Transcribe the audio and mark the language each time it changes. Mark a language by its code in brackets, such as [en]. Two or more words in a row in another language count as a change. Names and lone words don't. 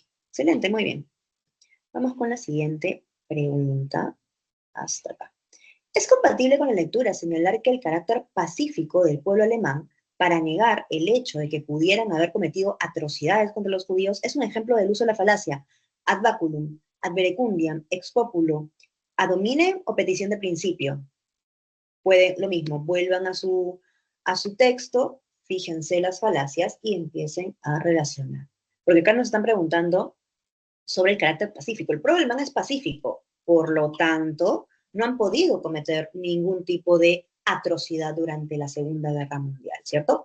[es] Excelente, muy bien. Vamos con la siguiente pregunta. Hasta acá. Es compatible con la lectura señalar que el carácter pacífico del pueblo alemán para negar el hecho de que pudieran haber cometido atrocidades contra los judíos es un ejemplo del uso de la falacia [la] ad baculum, ad verecundiam, ex populo, ad hominem [es] o petición de principio. Pueden lo mismo, vuelvan a su texto, fíjense las falacias y empiecen a relacionar. Porque acá nos están preguntando sobre el carácter pacífico. El pueblo alemán es pacífico, por lo tanto, no han podido cometer ningún tipo de atrocidad durante la Segunda Guerra Mundial, ¿cierto?